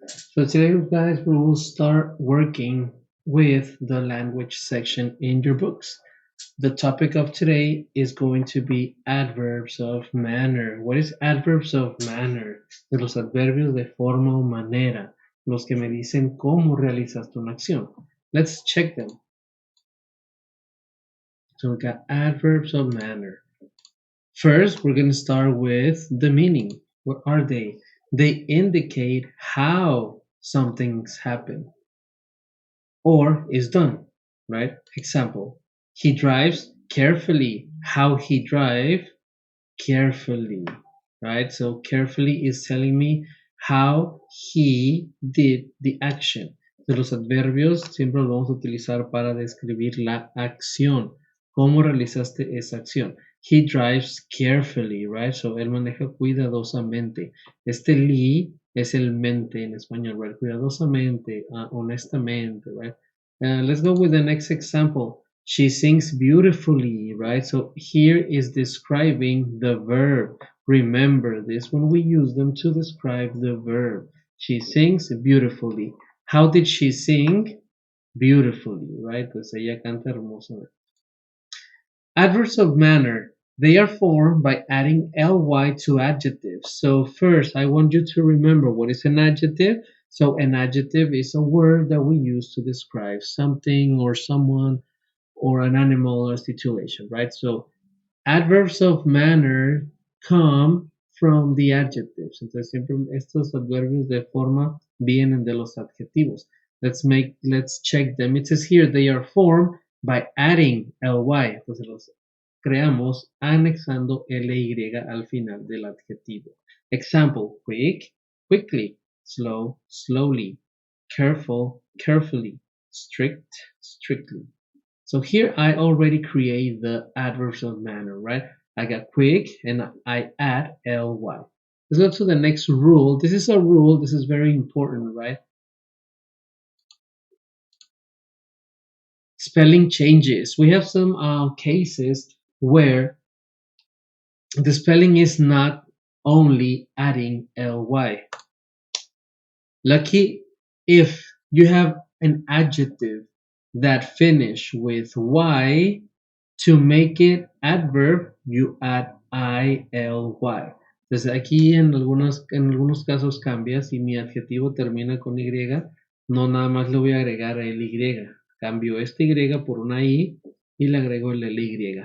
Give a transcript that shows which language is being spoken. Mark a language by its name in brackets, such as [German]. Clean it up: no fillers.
[English] So today guys we will start working with the language section in your books. The topic of today is going to be adverbs of manner. What is adverbs of manner? [Spanish] De los adverbios de forma o manera, los que me dicen cómo realizaste una acción. [English] Let's check them. So we got adverbs of manner. First, we're going to start with the meaning. What are they? They indicate how something's happen or is done, right? Example, he drives carefully. How he drive carefully, right? So carefully is telling me how he did the action. [Spanish] De los adverbios siempre los vamos a utilizar para describir la acción. ¿Cómo realizaste esa acción? [English] He drives carefully, right? [Spanish] So él maneja cuidadosamente. Este Lee es el mente en español, right? Cuidadosamente, honestamente, right? [English] Let's go with the next example. She sings beautifully, right? So here is describing the verb. Remember this when we use them to describe the verb. She sings beautifully. How did she sing? Beautifully, right? [Spanish] Pues ella canta hermosamente. [English] Adverbs of manner. They are formed by adding ly to adjectives. So first, I want you to remember what is an adjective. So an adjective is a word that we use to describe something or someone or an animal or situation, right? So adverbs of manner come from the adjectives. [Spanish] Entonces siempre estos adverbios de forma vienen de los adjetivos. [English] Let's check them. It says here they are formed by adding ly. [Spanish] Entonces los creamos anexando ly al final del adjetivo. [English] Example, quick, quickly, slow, slowly, careful, carefully, strict, strictly. So here I already create the adverbs of manner, right? I got quick and I add ly. Let's go to the next rule. This is a rule. This is very important, right? Spelling changes. We have some cases where the spelling is not only adding ly. Lucky if you have an adjective that finish with y, to make it adverb, you add ily. [Spanish] Entonces aquí en algunos casos cambia. Si mi adjetivo termina con y, no nada más le voy a agregar el y. Cambio este y por una y le agrego el ly.